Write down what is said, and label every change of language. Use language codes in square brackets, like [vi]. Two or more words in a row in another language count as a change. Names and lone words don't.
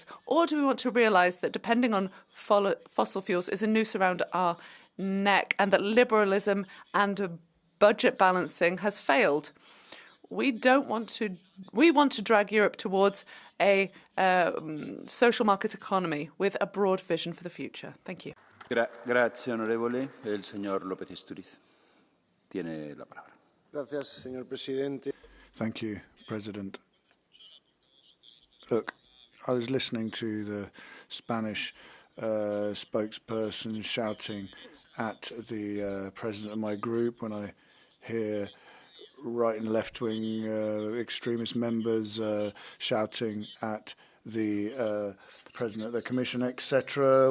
[en] Or do we want to realise that depending on fossil fuels is a noose around our neck and that liberalism and budget balancing has failed? We want to drag Europe towards a social market economy with a broad vision for the future. Thank you. [it] Grazie, onorevole. [es] El señor López Istúriz tiene la palabra. Gracias, señor presidente. [en] Thank you, President. Look, I was listening to the Spanish spokesperson shouting at the president of my group when I hear right and left-wing extremist members shouting at the president of the commission, etc.